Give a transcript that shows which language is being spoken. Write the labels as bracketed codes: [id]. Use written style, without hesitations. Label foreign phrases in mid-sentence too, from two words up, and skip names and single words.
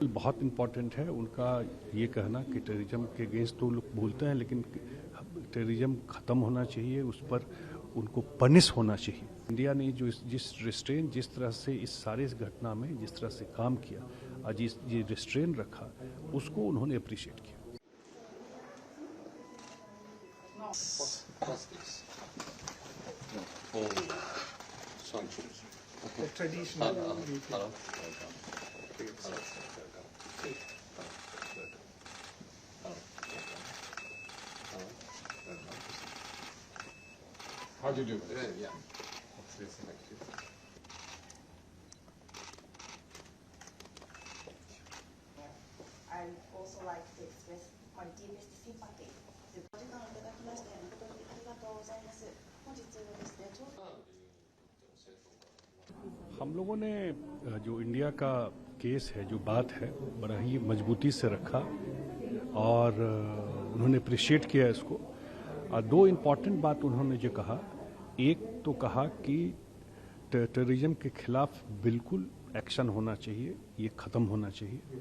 [hi] बहुत इम्पॉर्टेंट है उनका ये कहना कि टेररिज्म के अगेंस्ट तो लोग बोलते हैं, लेकिन टेररिज्म ख़त्म होना चाहिए, उस पर उनको पनिश होना चाहिए। इंडिया ने जो जिस रिस्ट्रेन, जिस तरह से इस सारे इस घटना में जिस तरह से काम किया और जिस ये रिस्ट्रेन रखा, उसको उन्होंने अप्रिशिएट किया। [en] The traditional How do you do it? yeah. I'd also like to express my deepest sympathy. [ja] お時間をいただきまして誠にありがとうございます。本日はですね、ちょうど [hi] हम लोगों ने जो इंडिया का केस है, जो बात है, बड़ा ही मजबूती से रखा और उन्होंने अप्रिशिएट किया इसको। दो इम्पॉर्टेंट बात उन्होंने जो कहा, एक तो कहा कि टेररिज्म के खिलाफ बिल्कुल एक्शन होना चाहिए, ये ख़त्म होना चाहिए।